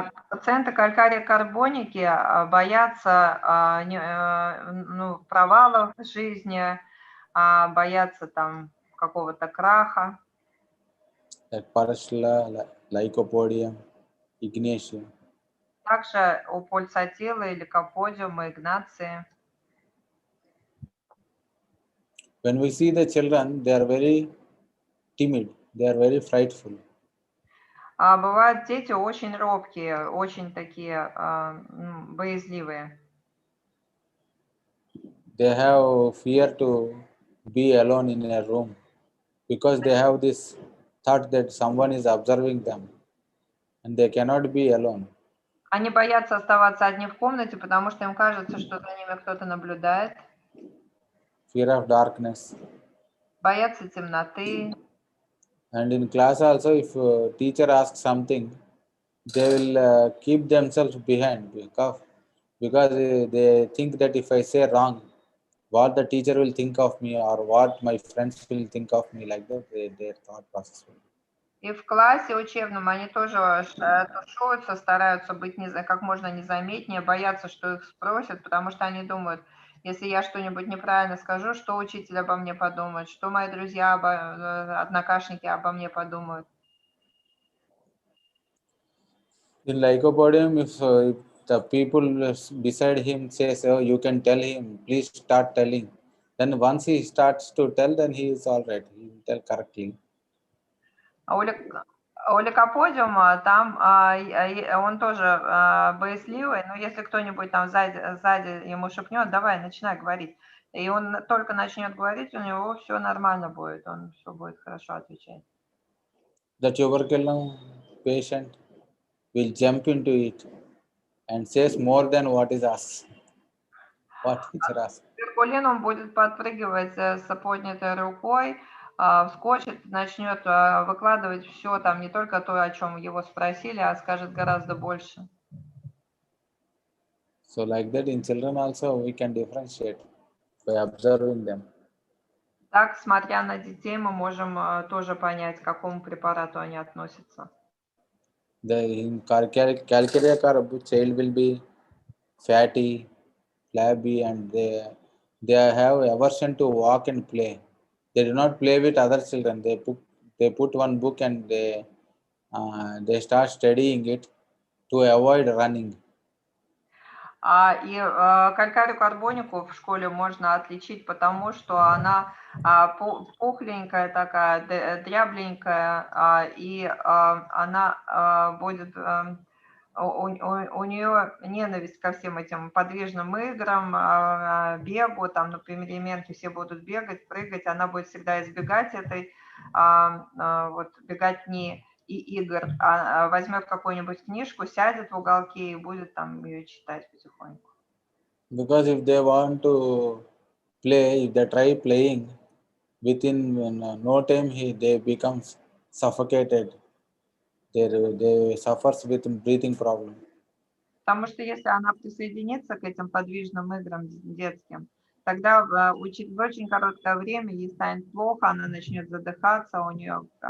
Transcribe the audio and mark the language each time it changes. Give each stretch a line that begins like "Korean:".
Russian: Пациенты калькария-карбоники боятся ну, провалов в жизни, боятся там какого-то краха.
English: Like Parashla, Lycopodium, Ignatia.
Russian: Также у пульсатила или каподиума, игнации.
English: When we see the children, they are very timid, they are very frightful.
Russian: А бывают дети очень робкие, очень такие боязливые.
English: They have fear to be alone in a room because they have this thought that someone is observing them and they cannot be alone.
Russian: Они боятся оставаться одни в комнате, потому что им кажется, что за ними кто-то наблюдает.
English: Fear of darkness.
Russian: Боятся темноты.
English: And in class also, if teacher asks something, they will keep themselves behind because they think that if I say wrong, what the teacher will think of me or what my friends will think of me, like that their thought process will be.
Russian: И в классе учебном они тоже тушуются, стараются быть как можно незаметнее, боятся, что их спросят, потому что они думают, если я что-нибудь неправильно скажу, что учитель обо мне подумает, что мои друзья, однокашники обо мне подумают.
English: In Lycopodium, if the people beside him says, "Oh, you can tell him, please start telling," then once he starts to tell, then he is all right. He will tell correctly.
Russian: А у лейкоподиума там он тоже боязливый, но если кто-нибудь там сзади ему шепнет, давай, начинай говорить, и он только начнет говорить, у него все нормально будет, он все будет хорошо отвечать.
English: The tuberculum patient will jump into it and says more than what is asked. What teacher asks.
Russian: Туберкулин он будет подпрыгивать с поднятой рукой, вскочит, начнет выкладывать все там, не только то, о чем его спросили, а скажет гораздо больше.
English: So like that in children also we can differentiate by observing them.
Russian: Так, смотря на детей, мы можем тоже понять, к какому препарату они относятся.
English: In Calcarea Carb, child will be fatty, flabby, and they have aversion to walk and play. They do not play with other children. They put one book and they start studying it to avoid running.
Russian: И калькарию карбонику в школе можно отличить, потому что она пухленькая такая, дрябленькая, и она будет... У нее ненависть ко всем этим подвижным играм, бегу, там на переменке все будут бегать, прыгать, она будет всегда избегать этой вот беготни и игр, возьмет какую-нибудь книжку, сядет в уголке и будет там ее читать потихоньку.
English: Because if they want to play, if they try playing, within no time they become suffocated. They suffers with breathing problem.
Russian: Потому что если она присоединится к этим подвижным играм детским, тогда в очень короткое время ей станет плохо, она начнет задыхаться, у нее